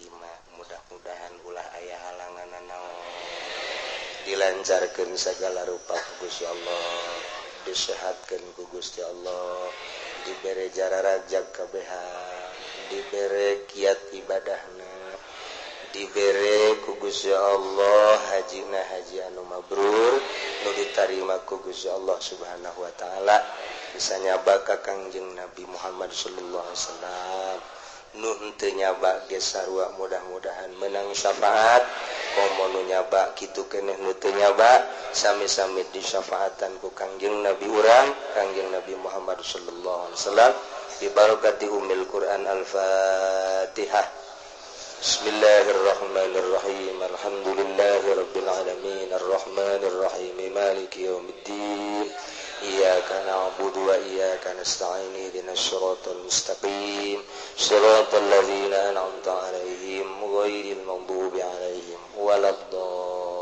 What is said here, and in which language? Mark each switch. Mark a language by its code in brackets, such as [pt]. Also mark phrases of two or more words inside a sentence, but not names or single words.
[su] Mudah-mudahan ulah aya halangan naon, dilancarkeun sagala rupa ku Gusti Allah, disehatkeun ku Gusti Allah, dibere jararajak kabehan, dibere kiat ibadahna, dibere ku Gusti Allah hajina haji anu mabrur nu ditarima ku Gusti Allah [ar] سبحانه وتعالى, [su] bisa nyaba ka Kangjeng Nabi Muhammad [ar] صلى الله عليه وسلم. [su] Nu henteu nyaba ge sarua mudah-mudahan menang syafaat, komo nu nyaba kitu keneh nu teu nyaba sami-sami disyafaatan ku Kangjeng Nabi urang Kangjeng Nabi Muhammad [ar] صلى الله عليه وسلم ببركة أم القرآن الفاتحة. بسم الله الرحمن الرحيم الحمد لله رب العالمين الرحمن الرحيم مالك يوم الدين. إياك نعبد وإياك نستعين اهدنا الصراط المستقيم صراط الذين أنعمت عليهم غير المغضوب عليهم ولا الضالين.